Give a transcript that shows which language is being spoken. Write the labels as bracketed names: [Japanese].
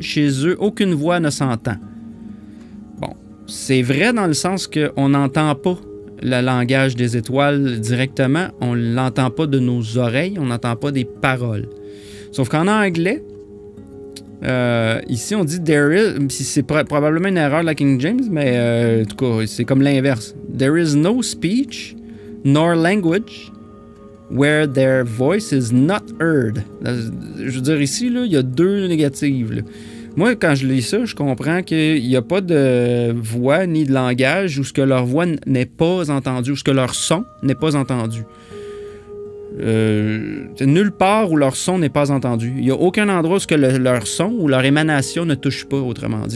[French] Chez eux, aucune voix ne s'entend. Bon, c'est vrai dans le sens qu'on n'entend pas le langage des étoiles directement. On ne l'entend pas de nos oreilles, on n'entend pas des paroles. Sauf qu'en anglais, ici on dit [English] there is, [French] c'est probablement une erreur de la King James, mais en tout cas, c'est comme l'inverse. [English] There is no speech nor language where their voice is not heard. [French] Je veux dire, ici, là, il y a deux négatives. Là. Moi, quand je lis ça, je comprends qu'il n'y a pas de voix ni de langage où ce que leur voix n'est pas entendue, où ce que leur son n'est pas entendu. Nulle part où leur son n'est pas entendu. Il n'y a aucun endroit où ce que leur son ou leur émanation ne touche pas, autrement dit.